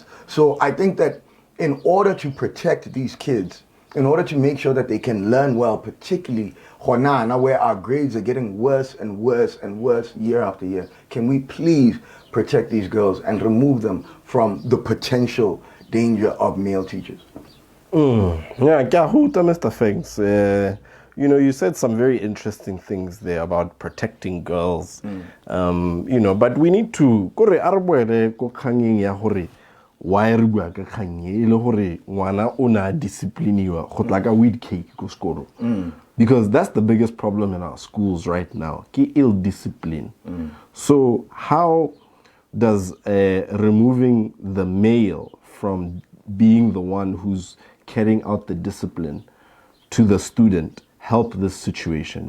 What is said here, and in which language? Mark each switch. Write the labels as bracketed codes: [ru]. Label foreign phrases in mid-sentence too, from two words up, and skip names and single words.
[en] So I think that in order to protect these kids, in order to make sure that they can learn well, particularly where our grades are getting worse and worse and worse year after year, can we please protect these girls and remove them from the potential danger of male teachers? Yeah, Mr. Fangs. You said some very interesting things there about protecting girls. But we need to why [tn] re bua ka kgang e le gore ngwana o na discipliniwa go tla ka weed cake go sekolo [en] because that's the biggest problem in our schools right now, ke ill discipline. So how does removing the male from being the one who's carrying out the discipline to the student help this situation?